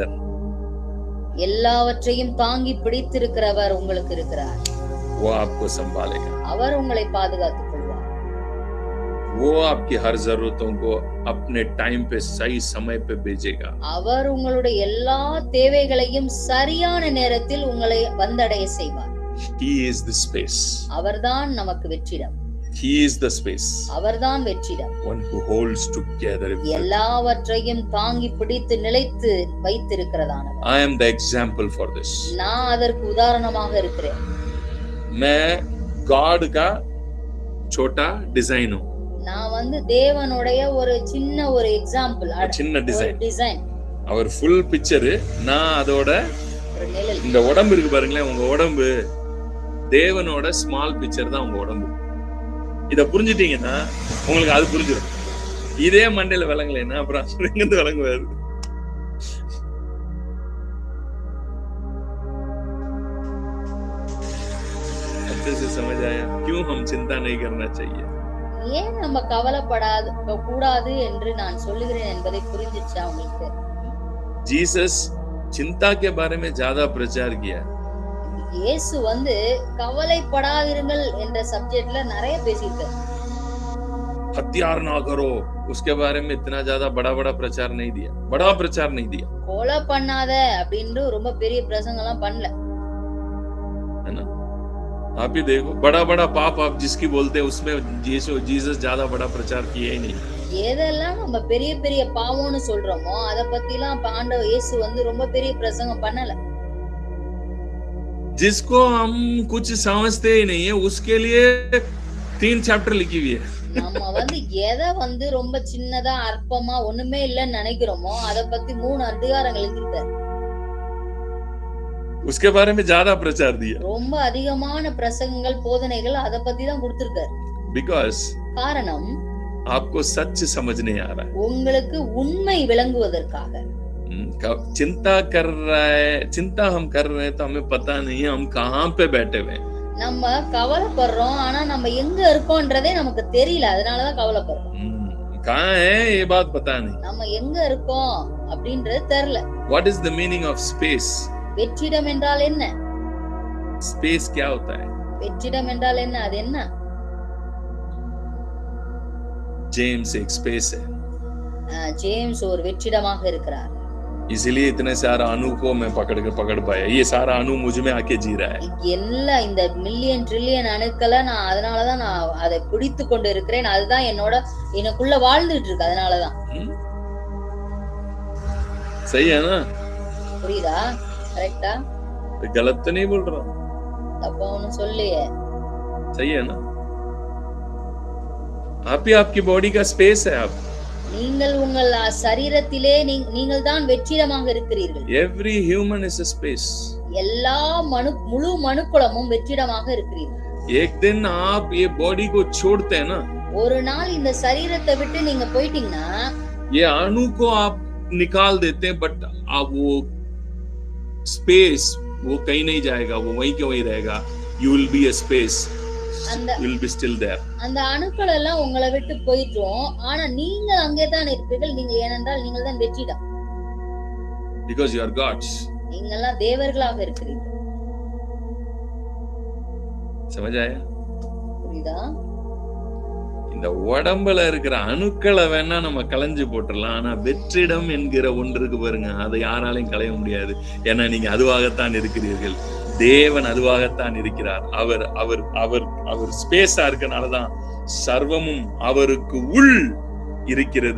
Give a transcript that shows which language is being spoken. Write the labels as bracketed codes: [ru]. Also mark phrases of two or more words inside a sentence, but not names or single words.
[ta] எல்லாவற்றையும் தாங்கி பிடித்திருக்கிறவர் உங்களுக்கு இருக்கிறார். [hi] वो आपको संभालेगा, [ta] அவர் உங்களை பாதுகாத்துக் கொள்வார். [hi] वो आपकी हर जरूरतों को अपने टाइम पे सही समय पे भेजेगा. [ta] அவர் உங்களுடைய எல்லா தேவைகளையும் சரியான நேரத்தில் உங்களை வந்தடைய செய்வார். [en] He is the space. [ta] அவர்தான் நமக்கு வெற்றிடம். [en] He is the space. [ta] அவர்தான் வெற்றிடம். [en] One who holds together everything. [ta] எல்லாவற்றையும் தாங்கி பிடித்து நிலைத்து வைத்திருக்கிறதானவர். [en] I am the example for this. [ta] நான் அதற்கு உதாரணமாக இருக்கிறேன். [hi] मैं God का छोटा डिजाइन हूं. [ta] நான் தேவனுடைய ஒரு சின்ன ஒரு எக்ஸாம்பிள், சின்ன டிசைன். அவர் [en] full picture, [ta] நான் அதோட இந்த உடம்பு இருக்கு பாருங்களேன், உங்க உடம்பு தேவனோட [en] small picture [ta] தான் உங்க உடம்பு. இத புரிஞ்சுட்டீங்கன்னா உங்களுக்கு அது புரிஞ்சிடும். இதே மண்டையில விளங்கலைன்னா அப்புறம் எங்கிருந்து விளங்குவாரு? [hi] अच्छे से समझ आया क्यों हम चिंता नहीं करना चाहिए? [ta] ஏன் நம்ம கவலைப்படாது கூடாது என்று நான் சொல்லுகிறேன் என்பதை புரிஞ்சிச்சா உங்களுக்கு? [hi] जीसस चिंता के बारे में ज्यादा प्रचार किया. [ta] இயேசு கவலைப்படாதிருங்கள் என்ற சப்ஜெக்ட்ல நிறைய பேசியிருக்காரு. [hi] हत्यार ना करो उसके बारे में इतना ज्यादा बड़ा प्रचार नहीं दिया. बड़ा प्रचार नहीं दिया. [ta] கொலை பண்ணாத அப்படினு ரொம்ப பெரிய பிரசங்கம் எல்லாம் பண்ணல. [hi] है ना? आप ही देखो बड़ा पाप आप जिसकी बोलते हैं उसमें जीसस ज्यादा बड़ा प्रचार किया ही नहीं. [ta] எதெல்லாம் நம்ம பெரிய பெரிய பாவம்னு சொல்றோமோ அத பத்திலாம் ஆண்டவர் இயேசு ரொம்ப பெரிய பிரசங்கம் பண்ணல. [hi] जिसको हम कुछ समझते ही नहीं है उसके लिए 3 चैप्टर लिखी हुई है. [ta] நம்ம எதை ரொம்ப சின்னதா அற்பமா ஒண்ணுமே இல்லன்னு நினைக்கிறோமோ அத பத்தி 3 அதிகாரங்கள் எழுதிருக்காரு. [hi] उसके बारे में ज्यादा प्रचार दिया. [ta] ரொம்ப அதிகமான பிரசங்கங்கள் போதனைகள் அத பத்தி தான் கொடுத்திருக்காரு. [en] Because [ta] காரணம் [hi] आपको सच समझ नहीं आ रहा है. [ta] உங்களுக்கு உண்மை விளங்குவதற்காக. [hi] चिंता कर रहा है, चिंता हम कर रहे हैं तो हमें पता नहीं है हम कहां पे बैठे हुए हैं. [ta] நம்ம கவலைப்படுறோம் ஆனா நம்ம எங்க இருக்கோம்ன்றதே நமக்கு தெரியல, அதனால தான் கவலைப்படுறோம். [hi] कहां है ये बात पता नहीं. [ta] நம்ம எங்க இருக்கோம் அப்படின்றது தெரியல. [en] What is the meaning of space? [ta] வெற்றிடம் என்றால் என்ன? [hi] Space क्या होता है? [ta] வெற்றிடம் என்றால் என்ன? அது என்ன? [hi] जेम्स एक स्पेस है. [ta] जेम्स ஒரு வெற்றிடமாக இருக்கிறார். [hi] इसलिए इतने सारा अणु को मैं पकड़ पाया. ये सारा अणु मुझ में आके जी रहा है. [ta] எல்லா இந்த [en] million trillion [ta] அணுக்களை நான் அதனால தான் நான் அதை பிடித்து கொண்டு இருக்கிறேன். அதுதான் எனக்குள்ள வாழ்ந்துட்டு இருக்கு. அதனால தான். [hi] सही है ना? [ta] புரியுதா? கரெக்ட்டா? [hi] गलत तो नहीं बोल रहा. [ta] தப்பா ஒண்ணும் சொல்லையே. [hi] सही है ना? आप ही आपकी बॉडी का स्पेस है. आप [ta] நீங்கள் உங்கள் சரீரத்திலே நீங்கள் தான் வெற்றிடமாக இருக்கிறீர்கள். [en] Every human is a space. [ta] எல்லா முழு மனுக்குலமும் வெற்றிடமாக இருக்கிறீர்கள். [hi] एक दिन आप ये बॉडी को छोड़ते हैं ना, [ta] ஒரு நாள் இந்த சரீரத்தை விட்டு நீங்க போயிட்டீங்கன்னா [hi] ये अणु को आप निकाल देते हैं, बट आप वो स्पेस वो कहीं नहीं जाएगा, वो वहीं के वहीं रहेगा. [en] You will be a space. will be still there. [ta] அந்த அணுக்கள் எல்லாம் உங்களை விட்டு போயிடும், ஆனா நீங்கள் அங்கே தான் இருப்பீர்கள். நீங்கள் ஏனென்றால் நீங்கள் தான் வெற்றிடம். [en] Because you are gods. [ta] நீங்கள் எல்லாம் தேவர்களாக இருக்கிறீர்கள். [hi] समझ आया? [ta] புரியுதா? இந்த உடம்புல இருக்கிற அணுக்களை வேணா நம்ம களைஞ்சு போட்டுடலாம், ஆனா வெற்றிடம் என்கிற ஒன்றுக்கு பாருங்க, அதை யாராலையும் களைய முடியாது. ஏன்னா நீங்க அதுவாகத்தான் இருக்கிறீர்கள். தேவன் அதுவாகத்தான் இருக்கிறார். அவர் அவர் அவர் அவர் ஸ்பேஸா இருக்கனாலதான் சர்வமும் அவருக்கு உள் இருக்கிறது.